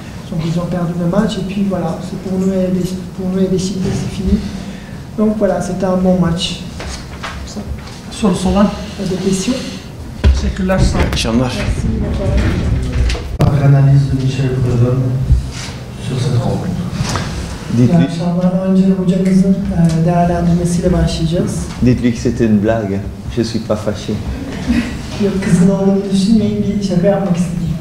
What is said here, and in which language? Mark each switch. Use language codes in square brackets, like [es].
[fr] Donc ils ont perdu le match et puis voilà, c'est pour nous et Beşiktaş, c'est fini. Donc voilà, c'était un bon match. Ça. [tr] Sorusu olan? [fr] Des questions? [tr] Teşekkürler, sağ olun. Akşamlar. [fr] L'analyse de Michel Prudhomme sur cette rencontre. [tr] İyi akşamlar. Önce hocamızın değerlendirmesiyle başlayacağız. [fr] Dites-lui que c'était une blague, je suis pas fâché. [tr] Yok, kızın olduğunu düşünmeyin, bir şaka yapmak istedim.